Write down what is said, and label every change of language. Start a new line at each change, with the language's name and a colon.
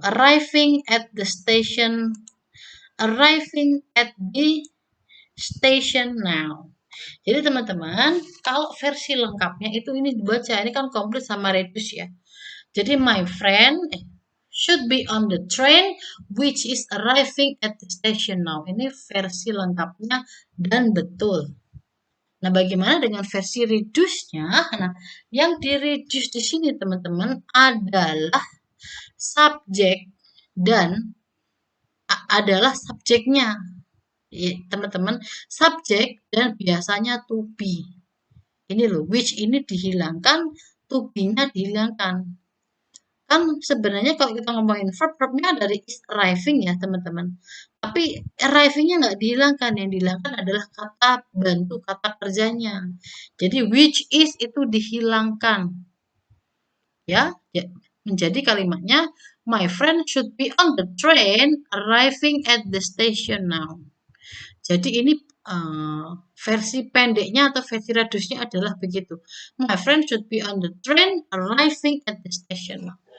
English: Arriving at the station. Arriving at the station now.
Indonesian: Jadi teman-teman, kalau versi lengkapnya itu ini dibaca, ini kan komplit sama reduce ya. Jadi
English: my friend should be on the train which is arriving at the station now.
Indonesian: Ini versi lengkapnya dan betul. Nah, bagaimana dengan versi reduce-nya? Nah, yang di-reduce di sini teman-teman adalah subjek dan adalah subjeknya. Teman-teman, subjek dan biasanya to be. Ini loh, which ini dihilangkan, to be-nya dihilangkan. Kan sebenarnya kalau kita ngomongin verb, verbnya dari is arriving ya teman-teman. Tapi arriving-nya nggak dihilangkan, yang dihilangkan adalah kata bantu, kata kerjanya. Jadi which is itu dihilangkan. Ya, menjadi kalimatnya
English: my friend should be on the train arriving at the station now.
Indonesian: Jadi ini versi pendeknya atau versi reduce-nya adalah begitu.
English: My friend should be on the train arriving at the station now.